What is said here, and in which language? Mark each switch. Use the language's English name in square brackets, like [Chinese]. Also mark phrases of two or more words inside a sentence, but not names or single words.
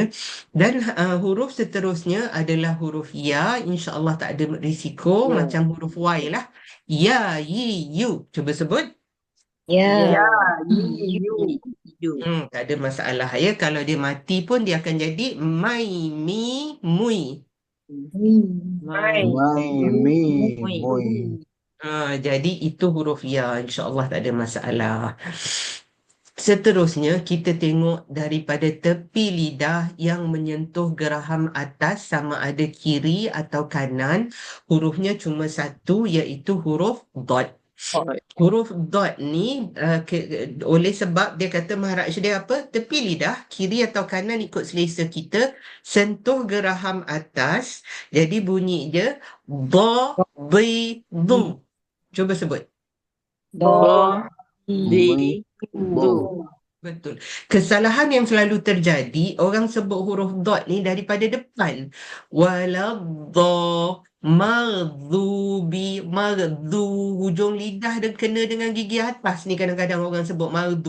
[Malay] Dan huruf seterusnya adalah huruf ya. InsyaAllah tak ada risiko. Ya. Macam huruf Y lah. Ya, yi, yu. Cuba sebut. Ya, Ya, Yi, Yu. Tak ada masalah ya. Kalau dia mati pun dia akan jadi mai, mi, mui. Mai, mai, mi, Mui. mui. Jadi itu huruf ya, insya-Allah tak ada masalah. Seterusnya kita tengok daripada tepi lidah yang menyentuh geraham atas sama ada kiri atau kanan, hurufnya cuma satu iaitu huruf dot. Huruf dot ni oleh sebab dia kata mahraj dia apa? Tepi lidah, kiri atau kanan ikut selesa kita, sentuh geraham atas, jadi bunyi dia ba, bi, du. Cuba sebut. Do, Bi, Du. Betul. Kesalahan yang selalu terjadi, orang sebut huruf dot ni daripada depan. Waladha, maghdubi, maghdu, hujung lidah dan kena dengan gigi atas ni kadang-kadang orang sebut maghdu.